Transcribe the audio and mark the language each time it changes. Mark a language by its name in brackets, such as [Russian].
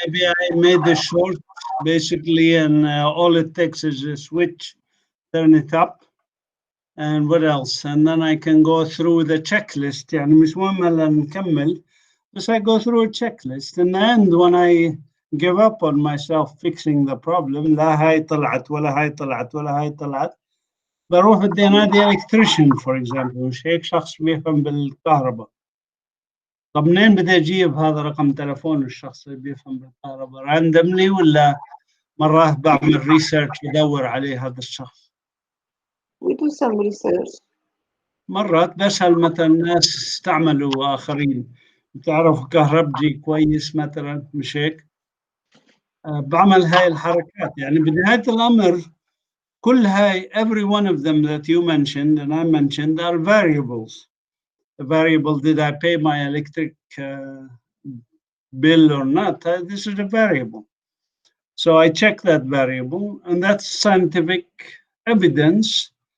[English] Maybe I made a short, basically, and all it takes is a switch, turn it up, and what else? And then I can go through the checklist. [Arabic] يعني مش مهم هلا نكمل, [English] but I go through a checklist. In the end, when I give up on myself fixing the problem, [Arabic] لا هاي طلعت ولا هاي طلعت [English] ولا هاي طلعت, [Arabic] بروح بدي انادي الكتريشن فور اكزامبل، مش هيك شخص بيفهم بالكهرباء. طب منين بدي اجيب هذا رقم تلفون الشخص اللي بيفهم بالكهرباء؟ راندملي ولا مرات بعمل ريسيرش بدور عليه هذا الشخص؟ [English] We do some research. [Arabic] مرات بسأل مثلا ناس استعملوا آخرين، بتعرفوا كهربجي كويس مثلا، مش هيك؟ بعمل هاي الحركات. يعني بنهاية الأمر كل هاي [English] every one of them that you mentioned and I mentioned are variables. The variable, did I pay my electric bill or not? This is a variable. So I check that variable, and that's scientific evidence.